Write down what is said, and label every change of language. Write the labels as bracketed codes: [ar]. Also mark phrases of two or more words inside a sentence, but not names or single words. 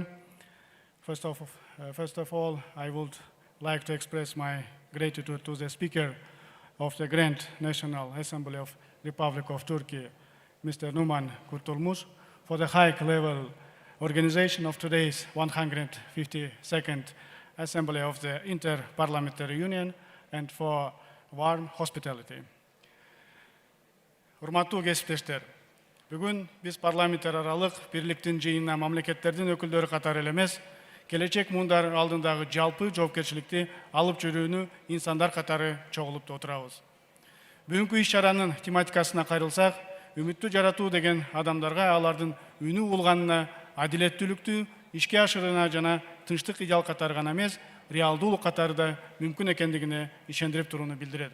[en] First of all, I would like to express my gratitude to the Speaker of the Grand National Assembly of Republic of Turkey, Mr. Numan Kurtulmuş, for the high-level organization of today's 152nd Assembly of the Inter-Parliamentary Union and for warm hospitality. [ky] Урматтуу кесиптештер, бүгүн биз парламенттер аралык бирликтин жыйынына мамлекеттердин өкүлдөрү катары эле эмес, келечек муундар алдындагы жалпы жоопкерчиликти алып жүрүүнү инсандар катары чогулуп отурабыз. Бүгүнкү иш-чаранын тематикасына кайрылсак, үмүттүү жаратуу деген адамдарга алардын үнү улганына, адилеттүүлүктү ишке ашырууна жана тынчтык идеал катары гана эмес, реалдуулук катары да мүмкүн экендигине ишендирип турууну билдирет.